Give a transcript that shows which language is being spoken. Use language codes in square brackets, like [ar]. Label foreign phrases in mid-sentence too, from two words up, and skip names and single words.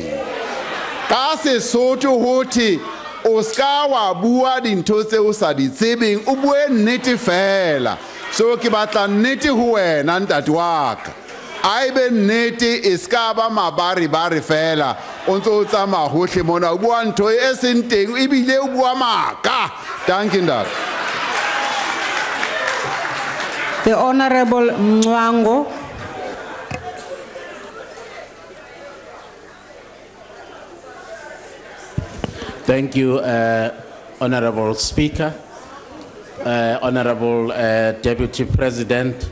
[st] Ka Sesotho hothi o ska wa bua dintho tse o sa di tsebeng, o bue nnete fela. So ke batla nnete ho wena ntate wa ka. Aibe nnete e ska ba mabari fela o ntso o tsamaya hohle mona o bua ntho e seng teng ebile o bua maka. Dankie ntate. [en] The Honorable Mngwango. Thank you, Honorable Speaker, Honorable Deputy President.